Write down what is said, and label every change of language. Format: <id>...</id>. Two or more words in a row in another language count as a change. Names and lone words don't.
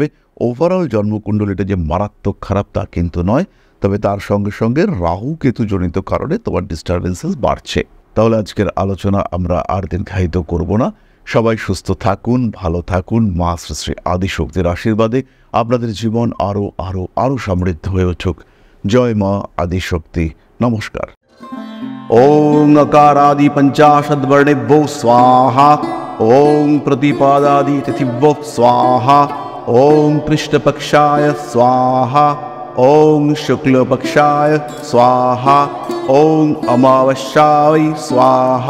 <bn>ওভারঅল জন্মকুণ্ডলীটা যে মারাত্মক খারাপ তা কিন্তু নয়, তবে তার সঙ্গে সঙ্গে রাহু কেতু জনিত কারণে তোমার ডিস্টারবেন্সেস বাড়ছে। তাহলে আজকের আলোচনা আমরা আর দীর্ঘায়িত করব না। সবাই সুস্থ থাকুন, ভালো থাকুন। মা শ্রী শ্রী আদিশক্তির আশীর্বাদে আপনাদের জীবন আরও আরও আরও সমৃদ্ধ হয়ে উঠুক। জয় মা আদিশক্তি। নমস্কার।</bn> <sa>ওং अकारादि पंचाशद्वर्णेभ्यो स्वाहा। ओं प्रतिपादादि तिथिभ्यो स्वाहा। ओं कृष्णपक्षाय स्वाहा। ओं शुक्लपक्षाय स्वाहा। ओं अमावस्याय स्वाहा।</sa>